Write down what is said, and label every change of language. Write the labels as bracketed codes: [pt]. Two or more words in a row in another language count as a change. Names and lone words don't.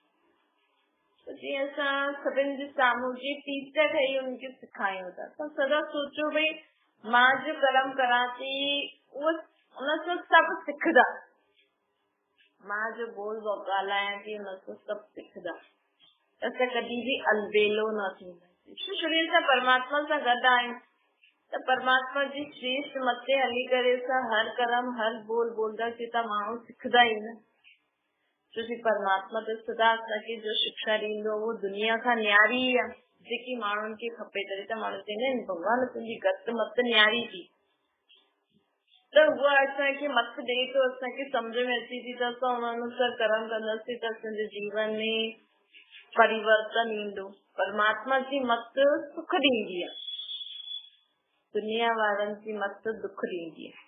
[sd] तो जीअं असां सभिनि जे साम्हूं जी टीचर ठही उनखे सेखारियूं था त सदा सोचो भई मां जो कर्म करां थी उहो उन सां सभु सिखंदा। मां जो बोल ॻाल्हायां थी उन सां सभु सिखंदा। असां कॾहिं बि अलबेलो न थींदासीं। शरीर सां परमात्मा सां गॾु आहियूं त परमात्मा जी श्रेष्ठ मथे हली करे असां हर कर्म हर बोल बोलंदासीं त माण्हू सिखंदा ई न। छोकी परमात्मा त सदा असांखे जो शिक्षा ॾींदो उहो दुनिया खां न्यारी आहे जेकी माण्हुनि खे खपे। तॾहिं त माण्हू चवंदा आहिनि भॻवान तुंहिंजी गत मत न्यारी थी त उहा असांखे मत ॾे थो असांखे सम्झ में अचे थी त असां उन अनुसार कर्म कंदासीं त असांजे जीवन में परिवर्तन ईंदो। परमात्मा जी मत सुख ॾींदी आहे दुनिया वारनि जी मत दुख ॾींदी आहे।